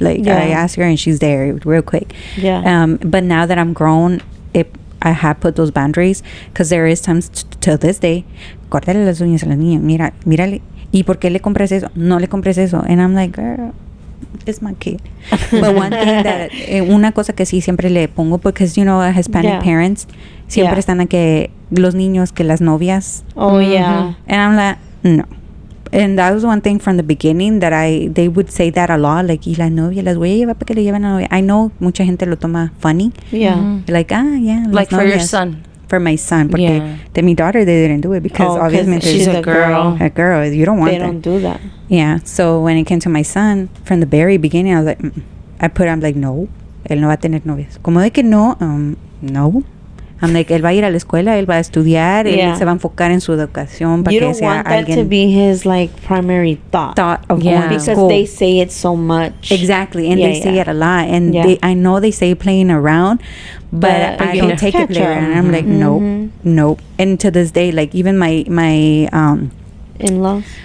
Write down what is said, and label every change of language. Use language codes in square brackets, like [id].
[en] Like, I ask her and she's there real quick. But now that I'm grown, I have put those boundaries because there is times till this day, [es] córtale las uñas a la niña, mírale, ¿y por qué le compras eso? No le compres eso. [en] And I'm like, girl, it's my kid. But one thing that, [es] una cosa que sí siempre le pongo, [en] because, you know, Hispanic parents [es] siempre están a que los niños, que las novias. [en] Oh, yeah. And I'm like, no. And that was one thing from the beginning that they would say that a lot, like, [es] y la novia, las voy a llevar para que le lleven a la novia. [en] I know [es] mucha gente lo toma [en] funny. Yeah. Like, yeah. Like for your son. For my son. [es] Porque de mi [en] daughter, they didn't do it because obviously she's a girl. A girl. You don't want They that. don't do that. Yeah. So when it came to my son, from the very beginning, I was like, I'm like, no. [es] Él no va a tener novias. ¿Cómo de que no? No. [en] I'm like, [es] él va a ir a la escuela, él va a estudiar, él se va a enfocar en su educación para que sea alguien. [en] You don't want that to be his, like, primary thought of going to school. Because they say it so much. Exactly, and they say it a lot. And I know they say playing around, but I don't take it there. And I'm like, nope. And to this day, like, even my in-laws?